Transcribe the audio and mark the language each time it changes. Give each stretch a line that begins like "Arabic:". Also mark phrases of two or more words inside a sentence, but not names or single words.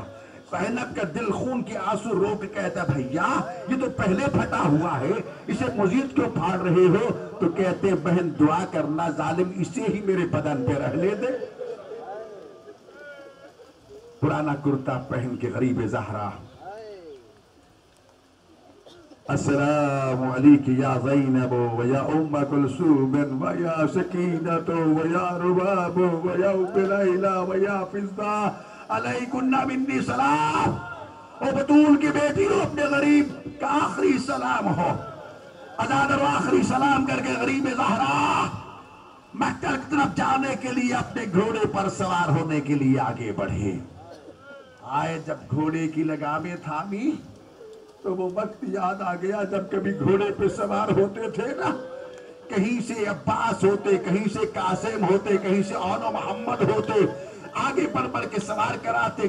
Urdu: زینب کا دل خون کے آنسو رو کے کہتا بھیا یہ تو پہلے پھٹا ہوا ہے، اسے مزید کیوں پھاڑ رہے ہو؟ تو کہتے بہن دعا کرنا ظالم اسے ہی میرے بدن پہ رہنے دے. پرانا کرتا پہن کے غریب زہرا،
Arabic: السلام علیک یا زینب و یا ام کلثوم و یا سکینت و یا رباب و یا ام لیلی و یا فضہ علیکن منی سلام.
Urdu: او بطول کی بیٹی ہو، اپنے غریب کا آخری سلام ہو. ازادر آخری سلام کر کے غریب زہرا مکہ کی طرف جانے کے لیے اپنے گھوڑے پر سوار ہونے کے لیے آگے بڑھے. آئے جب گھوڑے کی لگامیں تھامی تو وہ وقت یاد آ گیا جب کبھی گھوڑے پہ سوار ہوتے تھے نا، کہیں سے عباس ہوتے، کہیں سے قاسم ہوتے، کہیں سے اون و محمد ہوتے، آگے بڑھ کے سوار کراتے.